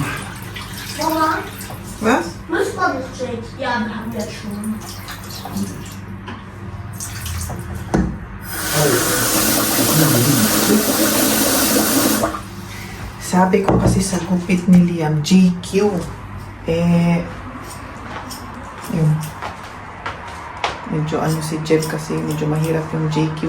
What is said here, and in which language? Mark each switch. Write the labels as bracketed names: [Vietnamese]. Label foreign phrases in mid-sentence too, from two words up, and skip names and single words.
[German] Mama, Was? muss man das steht? Ja, wir haben das schon. [Filipino] Sabi ko kasi sa gupit ni Liam, GQ. Yun. Medyo ano si Jeff kasi medyo mahirap yung JQ.